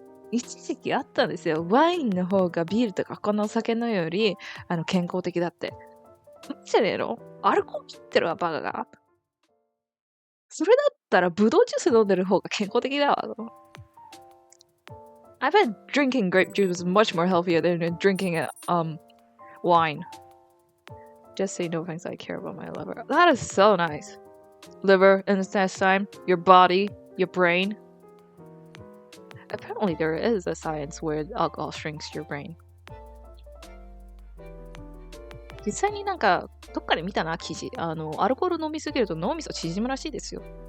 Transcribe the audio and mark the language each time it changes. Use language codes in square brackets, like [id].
[ja] 一時期あったんですよ。ワインの方がビールとか他のお酒のより健康的だって。マジでの？アルコール切ってるわ、バカが。それだったらブドウジュース飲んでる方が健康的だわ。 [en] I bet drinking grape juice is much more healthier than drinking wine. Just say no thanks, I care about my liver. That is so nice. Liver, intestine, your body, your brain. Apparently there is a science where alcohol shrinks your brain. [ja] 実際になんかどっかで見たな記事。アルコール飲みすぎると脳みそ縮むらしいですよ。